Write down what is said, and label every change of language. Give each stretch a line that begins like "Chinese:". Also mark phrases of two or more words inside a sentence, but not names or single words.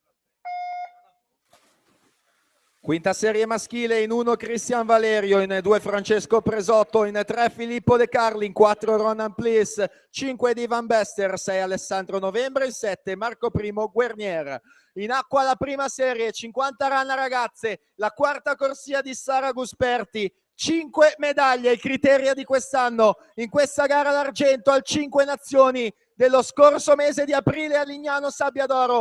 Italian: Quinta serie maschile in 1 Cristian Valerio, in 2 Francesco Presotto, in 3 Filippo De Carli, in 4 Ronan Plis, 5 di Van Bester, 6 Alessandro Novembre, in 7 Marco Primo Guernier. In acqua la prima serie, 50 rana ragazze, la quarta corsia di Sara Gusperti, 5 medaglie, il criterio di quest'anno in questa gara d'argento al 5 nazioni dello scorso mese di aprile a Lignano Sabbiadoro.